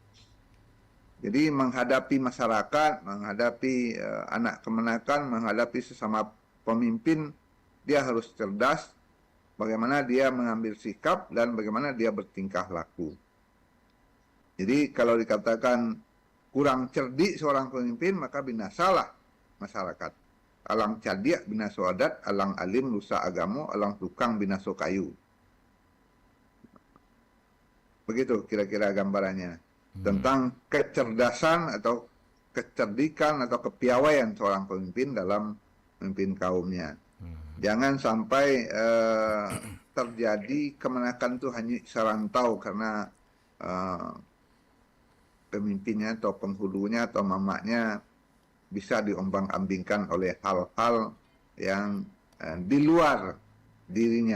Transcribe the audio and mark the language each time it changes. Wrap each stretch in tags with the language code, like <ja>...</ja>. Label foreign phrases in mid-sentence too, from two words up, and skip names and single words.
<id>Jadi menghadapi masyarakat, menghadapi anak kemenakan, menghadapi sesama pemimpin, dia harus cerdas bagaimana dia mengambil sikap dan bagaimana dia bertingkah laku. Jadi kalau dikatakan kurang cerdik seorang pemimpin, maka binasalah masyarakat.</id> <min>Alang cerdik binaso adat, alang alim lusa agamo, alang tukang binaso kayu.</min> <id>Begitu kira-kira gambarannya tentang kecerdasan atau kecerdikan atau kepiawaian seorang pemimpin dalam memimpin kaumnya. Jangan sampai terjadi kemenakan itu hanya serantau karena pemimpinnya atau penghulunya atau mamaknya bisa diombang-ambingkan oleh hal-hal yang di luar dirinya.</id>